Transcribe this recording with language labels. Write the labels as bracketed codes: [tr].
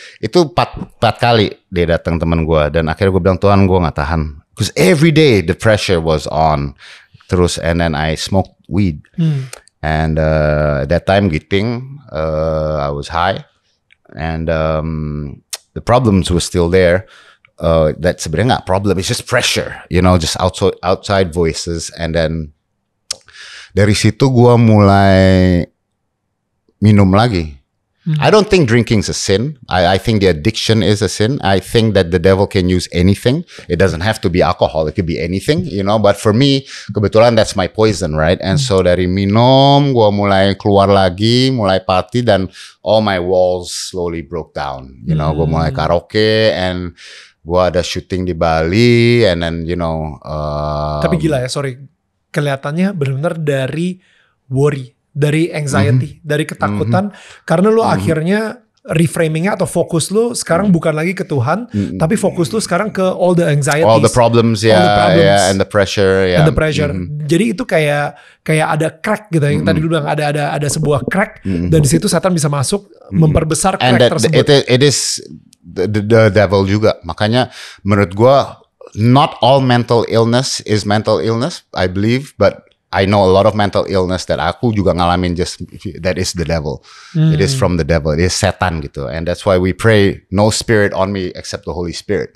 [id] Itu 4 kali dia datang teman gue, dan akhirnya gue bilang, Tuhan, gue nggak tahan, [en] because every day the pressure was on, terus, and then I smoked weed, and that time giting, I was high, and the problems were still there. That [id] sebenarnya nggak [en] problem, it's just pressure, you know, just outside voices. And then [id] dari situ gue mulai minum lagi. [en] I don't think drinking is a sin. I think the addiction is a sin. I think that the devil can use anything. It doesn't have to be alcohol. It could be anything, you know. But for me, kebetulan that's my poison, right? And so [id] dari minum, gue mulai keluar lagi, mulai [en] party, dan all my walls slowly broke down. You know, [id] gue mulai karaoke, and gue ada syuting di Bali, [en] and then, you know. [id] Tapi gila ya, sorry. Kelihatannya benar-benar dari worry, dari anxiety, dari ketakutan, karena lu akhirnya reframingnya atau fokus lu sekarang bukan lagi ke Tuhan, tapi fokus lu sekarang ke [en] all the anxieties, all the problems, and the pressure, and the pressure. [id] Jadi itu kayak ada crack gitu, yang tadi lu bilang ada sebuah crack, dan di situ setan bisa masuk memperbesar crack tersebut. [en] It is the devil juga. Makanya menurut gua, not all mental illness is mental illness, I believe, but I know a lot of mental illness that [id] aku juga ngalamin, [en] just that is the devil. It is from the devil. It is [id] setan gitu. [en] And that's why we pray, no spirit on me except the Holy Spirit.